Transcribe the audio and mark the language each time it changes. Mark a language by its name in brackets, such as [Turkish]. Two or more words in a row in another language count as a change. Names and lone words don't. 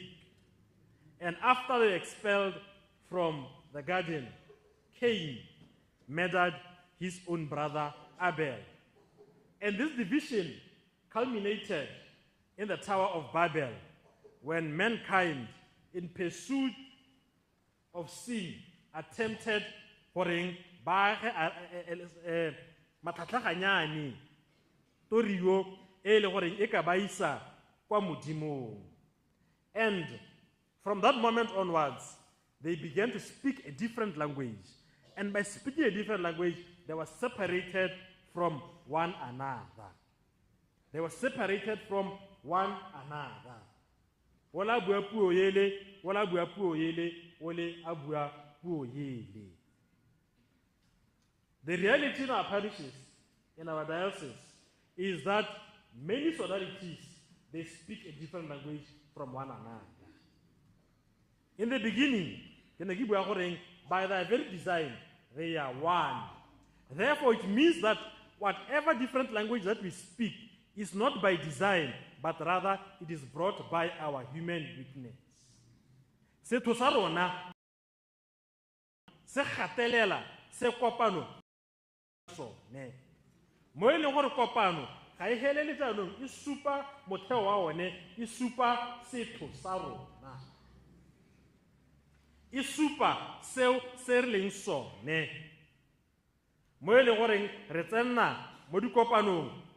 [English] And after they expelled from the garden, Cain murdered his own brother Abel. And this division culminated in the Tower of Babel, when mankind, in pursuit of sin, attempted [Tswana] horeng ba matlatlaganyane torio e le horeng e ka ba isa kwa modimong. [English] And from that moment onwards, they began to speak a different language. And by speaking a different language, they were separated from one another. They were separated from one another. [Tswana] Wala bua puo yele, wala bua puo yele, wale abua puo yele. [English] The reality in our parishes, in our diocese, is that many sororities, they speak a different language from one another. In the beginning, by their very design, they are one. Therefore, it means that whatever different language that we speak is not by design, but rather it is brought by our human weakness. [Tswana] Se thusa rona se gatelela se kopano sone mo e leng gore kopano ga e helele tsanong e supa motheo wa one e supa setho sa rona e supa seo se re leng sone mo e leng gore re tsenna mo dikopanong